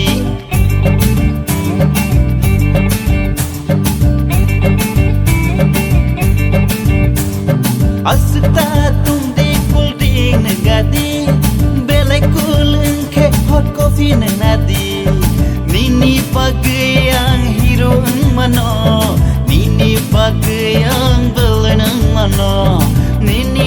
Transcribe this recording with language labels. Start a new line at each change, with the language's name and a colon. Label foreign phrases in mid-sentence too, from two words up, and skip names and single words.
Kok Borok: asita tung di
English: cool drink
Kok Borok: nengadi balai cooling ke
English: hot coffee
Kok Borok: nengadi nini pagayang hero mano nini pagayang belenang mano nini